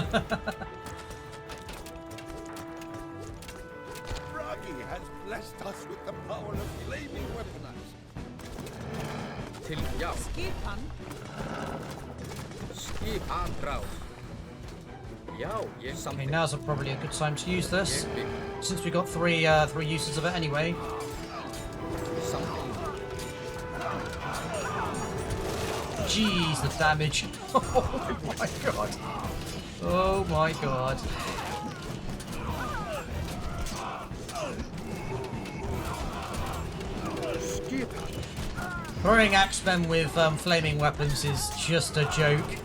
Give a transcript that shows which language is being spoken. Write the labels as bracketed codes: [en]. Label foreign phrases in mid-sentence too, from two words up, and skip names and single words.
[en] Bragi has blessed us with the power of flaming weapons. [is] Já. Skipan. Skip atrás. Já, ég [en] Okay, [is] samþykkt. [en] now's probably a good time to use this, [is] Ég vil. [en] since we got three uses of it anyway. [is] Samþykkt. [en] Jeez, the damage! Oh my god! Oh my god! Throwing axemen with flaming weapons is just a joke.